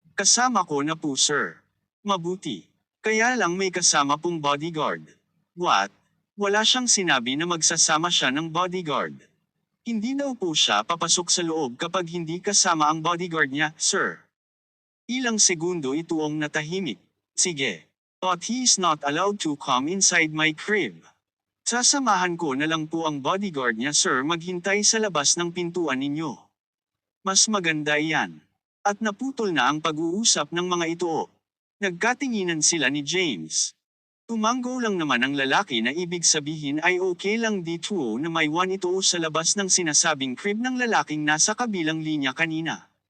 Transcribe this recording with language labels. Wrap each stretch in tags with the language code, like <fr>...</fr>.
<tl>Kasama ko na po sir. Mabuti. Kaya lang may kasama pong bodyguard." "What? Wala siyang sinabi na magsasama siya ng bodyguard. Hindi daw po siya papasok sa loob kapag hindi kasama ang bodyguard niya, sir. Ilang segundo ituong natahimik. Sige.</tl> <en>But he is not allowed to come inside my crib.</en> <tl>Sasamahan ko na lang po ang bodyguard niya, sir, maghintay sa labas ng pintuan ninyo. Mas maganda iyan. At naputol na ang pag-uusap ng mga ito. Nagkatinginan sila ni James. Tumanggo lang naman ang lalaki na ibig sabihin ay okay lang dito na may one ito sa labas ng sinasabing crib ng lalaking nasa kabilang linya kanina.</tl>